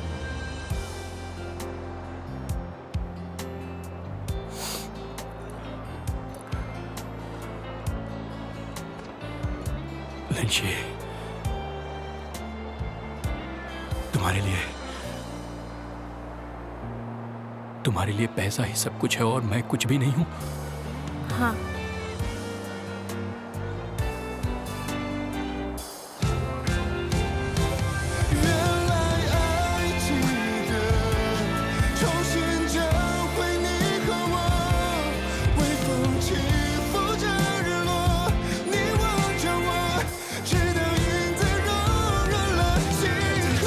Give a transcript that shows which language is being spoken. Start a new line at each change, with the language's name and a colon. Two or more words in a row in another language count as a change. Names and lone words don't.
Hindi: लिंशी, तुम्हारे लिए पैसा ही सब कुछ है और मैं कुछ भी नहीं हूं। हाँ,
Chinese: 原来爱记得重新找回你和我，微风起伏着日落，你望着我，直到影子柔软了心河。